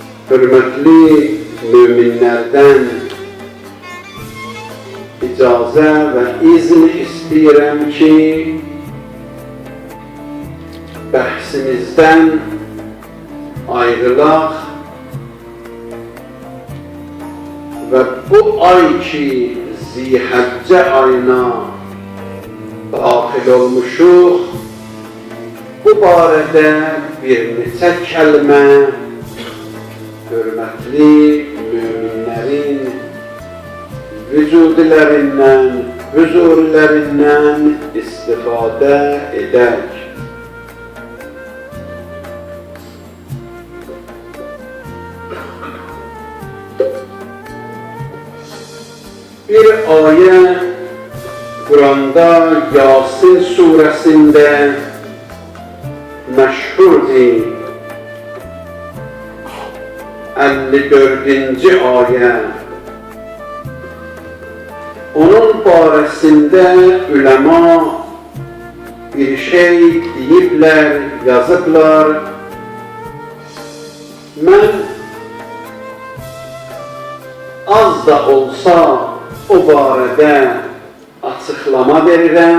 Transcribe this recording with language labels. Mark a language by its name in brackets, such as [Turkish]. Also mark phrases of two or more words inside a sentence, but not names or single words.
[Azerbaijani] hürmetli müminlerden icazə və izin istəyirəm ki, bəhsimizdən ayrılaq və bu ay ki, Zilhəccə ayına daxil olmuşuq, bu barədə bir neçə kəlmə [Turkish] hürmetli müminlerin vücudilerinden, huzurlerinden istifade eder. Bir ayet Kur'an'da Yasin suresinde meşhurdur. 54. ayet. [Azerbaijani] Onun barəsində ulema bir şey deyiblər, yazıblar. Mən az da olsa o barədə açıqlama verirəm.